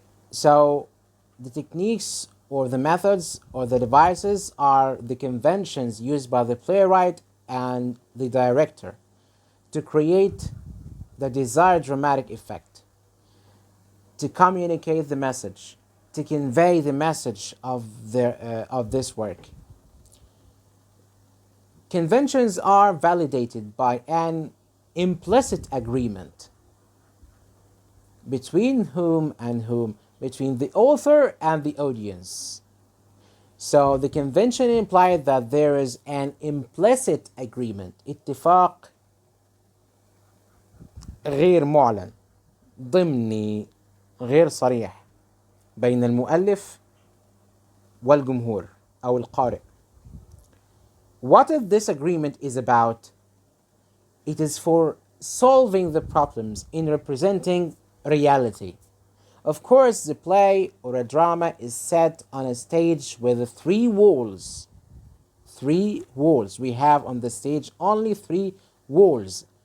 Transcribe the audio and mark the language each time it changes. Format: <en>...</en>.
<en>So the techniques or the methods or the devices are the conventions used by the playwright and the director to create the desired dramatic effect, to communicate the message, to convey the message of this work. Conventions are validated by an implicit agreement between whom and whom, between the author and the audience. So the convention implies that there is an implicit agreement,</en> <ar>اتفاق غير معلن ضمني غير صريح بين المؤلف والجمهور أو القارئ.</ar> <en>What if this agreement is about? It is for solving the problems in representing reality. Of course, the play or a drama is set on a stage with three walls. Three walls. We have on the stage only three walls.</en>